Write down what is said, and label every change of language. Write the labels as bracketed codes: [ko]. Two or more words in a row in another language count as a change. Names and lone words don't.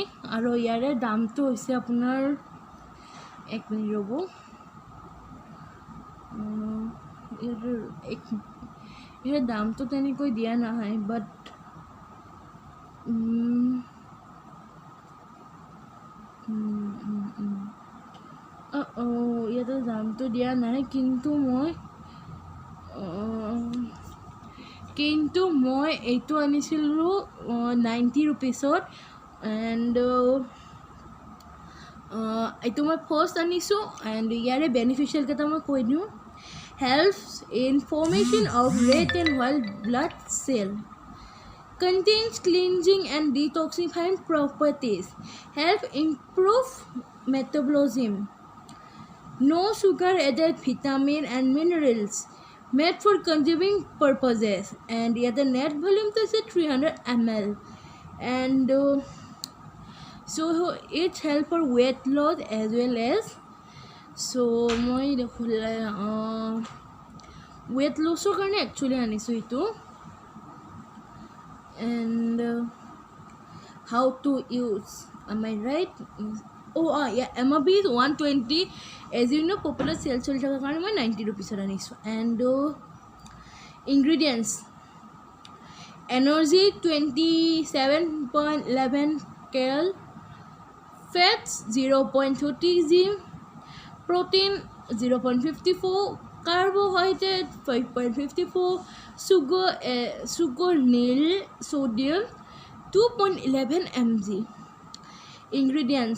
[as] আৰু ইয়াৰে দামটো হৈছে আপোনাৰ, এক মিনিট ৰ'ব, ইয়াৰ দামটো তেনেকৈ দিয়া নহয়, বাট ইয়াতে দামটো দিয়া নাই, কিন্তু মই এইটো আনিছিলোঁ 90 ৰুপিছত। এণ্ড এইটো মই ফাৰ্ষ্ট আনিছোঁ। এণ্ড ইয়াৰে বেনিফিচিয়েল কেইটা মই কৈ দিওঁ। [en] helps in formation of red and white blood cell, contains cleansing and detoxifying properties, help improve metabolism, no sugar added vitamin and minerals, made for consuming purposes, and the net volume is 300 ml. And so it's help for weight loss as well as, so [as] মই weight lossৰ কাৰণে একচুৱেলি আনিছোঁ এইটো। [en] And how to use, am I right? MRP is 120. As you know, popular sales [as] চলি থকাৰ কাৰণে মই 90 ৰুপিছত আনিছোঁ। [en] And ingredients: energy 27.11 cal, fats 0.30 g, protein 0.54, carbohydrate 5.54, sugar nil, sodium 2.11 mg.